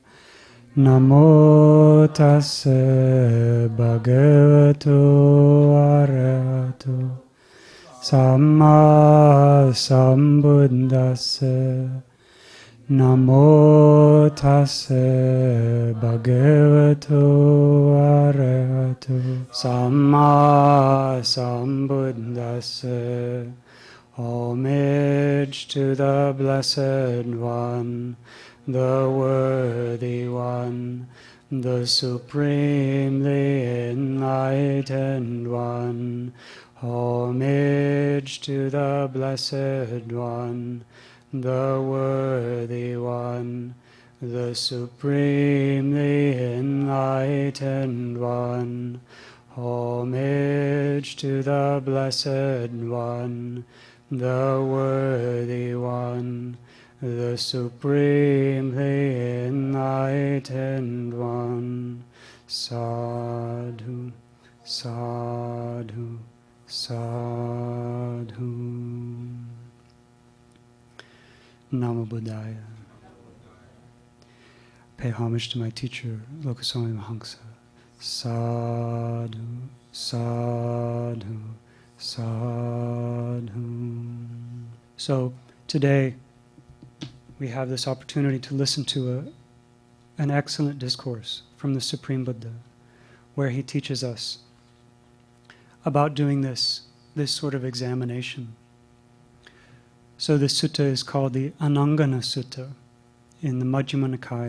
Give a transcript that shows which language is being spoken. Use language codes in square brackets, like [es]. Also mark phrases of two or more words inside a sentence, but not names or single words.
[pi] Namo tassa bhagavato arahato samma sambuddhassa. Namo tassa bhagavato arahato samma sambuddhassa. [en] Homage to the Blessed One, the Worthy One, the Supremely Enlightened One. Homage to the Blessed One, the Worthy One, the Supremely Enlightened One. Homage to the Blessed One, the Worthy One, the Supremely Enlightened One. [pi] Sadhu, sadhu, sadhu. Namo Buddhaya. [en] Pay homage to my teacher, Lokaswami Mahamsa. [pi] Sadhu, sadhu, sadhu. [en] So today we have this opportunity to listen to an excellent discourse from the Supreme Buddha, where he teaches us about doing this sort of examination. So this sutta is called the Anangana Sutta in the Majjhima Nikaya.